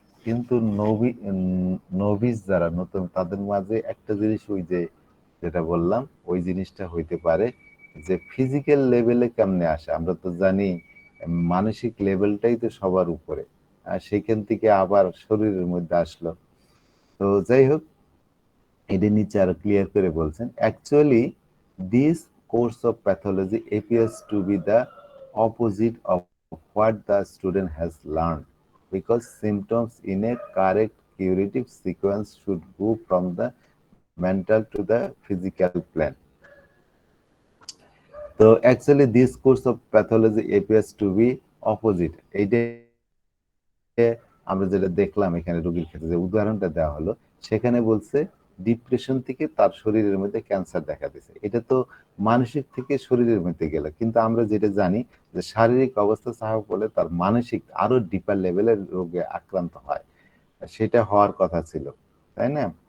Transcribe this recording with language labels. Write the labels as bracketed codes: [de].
[bn] কিন্তু নভিস যারা নতুন, তাদের মাঝে একটা জিনিস, ওই যে যেটা বললাম, ওই জিনিসটা হইতে পারে যে ফিজিক্যাল লেভেলে কেমনে আসে। আমরা তো জানি মানসিক লেভেলটাই তো সবার উপরে, আর সেখান থেকে আবার শরীরের মধ্যে আসলো। তো যাই হোক, এটা নিচে আরো ক্লিয়ার করে বলছেন, [en] Actually this course of pathology appears to be the opposite of what the student has learned, because symptoms in a correct curative sequence should go from the mental to the physical plane. [bn] তো [en] actually this course of pathology appears to be opposite, [bn] এইটা আমরা যেটা দেখলাম এখানে রোগীর ক্ষেত্রে যে উদাহরণটা দেওয়া হলো, সেখানে বলছে ডিপ্রেশন থেকে তার শরীরের মধ্যে ক্যান্সার দেখা দিছে। এটা তো মানসিক থেকে শরীরের মধ্যে গেল, কিন্তু আমরা যেটা জানি যে শারীরিক অবস্থা চাপা পড়লে তার মানসিক আরো ডিপার লেভেলের রোগে আক্রান্ত হয়, সেটা হওয়ার কথা ছিল, তাই না?